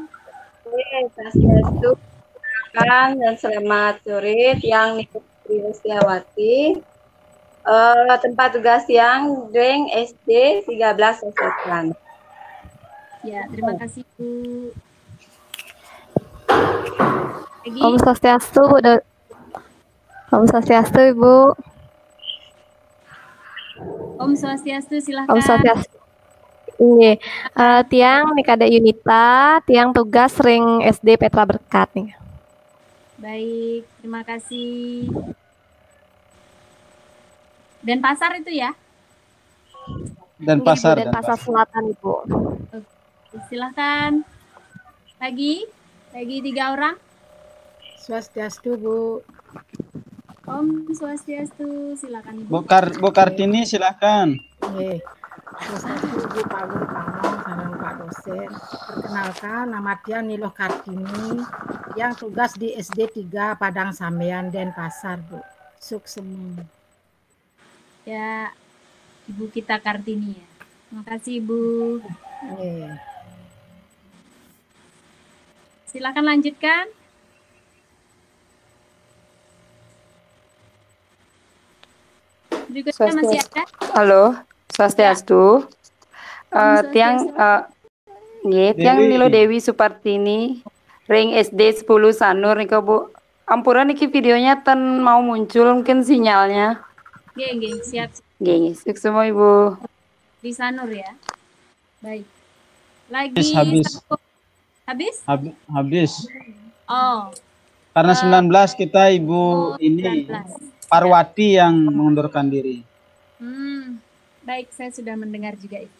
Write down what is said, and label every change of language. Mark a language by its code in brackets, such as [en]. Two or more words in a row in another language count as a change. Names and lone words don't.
[id] Swastiastu, silakan dan selamat sore. Yang Nitri Rustiawati, tempat tugas yang Deng SD 13 Selatan. Ya, terima kasih Bu. Lagi? Om Swastiastu, Om Swastiastu Ibu. Om Swastiastu, silakan. Om Swastiastu. Ini tiang Mikada Yunita, [ban] tiang tugas ring [id] SD Petra Berkat nih. Baik, terima kasih. Denpasar itu ya? Denpasar. Denpasar Selatan Ibu. Silakan. Lagi 3 orang. Swastiastu Bu. Om Swastiastu, silakan Ibu. Bu Kartini silakan. Swastiastu Bu Pak Guru Pamong sareng Pak dosen. Perkenalkan, nama dia Niloh Kartini yang tugas di SD 3 Padang Sambean Denpasar Bu. Suksema. Ya, Ibu kita Kartini ya. Terima kasih Ibu. Silakan lanjutkan. Berikutnya masih ada. Halo, Swastiastu. [ban] Tiang tiang Nilo Dewi Supartini, ring SD 10 Sanur nih Bu. Ampuran niki [id] videonya ten mau muncul mungkin sinyalnya. Nggih, siap. Nggih, semua Ibu. Di Sanur ya. Baik. Lagi habis? Habis? Habis. Oh. Karena 19 kita Ibu ini. 19. Parwati yang mengundurkan diri. Baik, saya sudah mendengar juga itu.